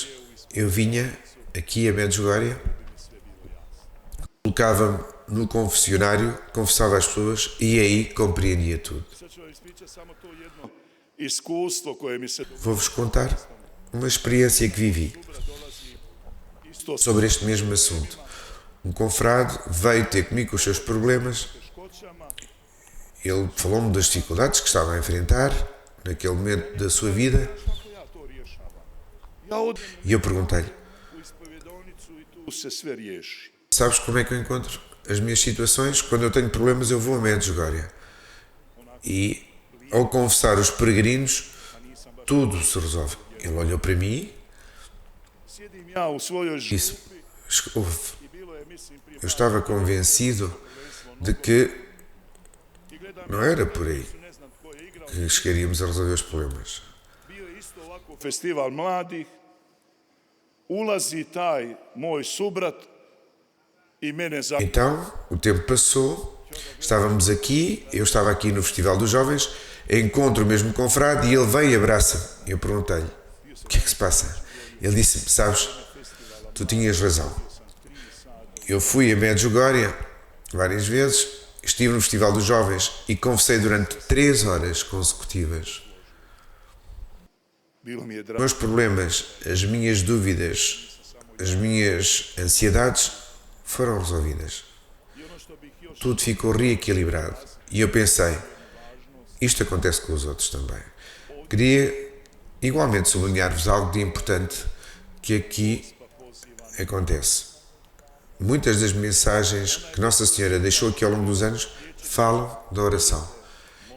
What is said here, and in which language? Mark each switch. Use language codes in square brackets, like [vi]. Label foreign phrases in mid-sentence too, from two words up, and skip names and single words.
[pt] Eu vinha aqui a Medjugorje, colocava-me no confessionário, confessava às pessoas e aí compreendia tudo. [hr] sad ću vam ispričati samo to jedno iskustvo koje mi se [pt] Vou-vos contar uma experiência que vivi isto sobre este mesmo assunto. Um confrade veio ter comigo com os seus problemas. [hr] teškoćama, [pt] Ele falou-me das dificuldades que estava a enfrentar naquele momento da sua vida [hr] kako ja to rješavam. Ja odem [pt] e eu perguntei-lhe: [hr] u ispovjedonicu i tu se sve riješi. [pt] sabes como é que eu encontro as minhas situações? Quando eu tenho problemas eu vou a Medjugorje e ao confessar os peregrinos tudo se resolve. Ele olhou para mim [hr] Sjedim ja u svojoj [pt] e disse: [hr] župi [pt] "Ouve, [hr] i bilo je, mislim, prije [pt] eu estava convencido de que [hr] i gledam [pt] não era por aí [hr] ne znam tko je igrao. [pt] que chegaríamos a resolver os problemas. [hr] Bio je isto ovako festival mladih, ulazi taj moj subrat i mene za... [pt] Então, o tempo passou, estávamos aqui, eu estava aqui no Festival dos Jovens, encontro o mesmo confrade e ele vem e abraça-me. Eu perguntei-lhe: o que é que se passa? Ele disse-me: sabes, tu tinhas razão. Eu fui a Medjugorje várias vezes, estive no Festival dos Jovens e confessei durante 3 horas consecutivas. [hr] Bilo mi je [pt] Os [hr] drago. [pt] meus problemas, as minhas dúvidas, as minhas ansiedades foram resolvidas. [hr] I ono što bih još [pt] Tudo ficou reequilibrado. E eu pensei: isto acontece com os outros também. Queria igualmente sublinhar-vos algo de importante que aqui acontece. Muitas das mensagens que Nossa Senhora deixou aqui ao longo dos anos falam da oração.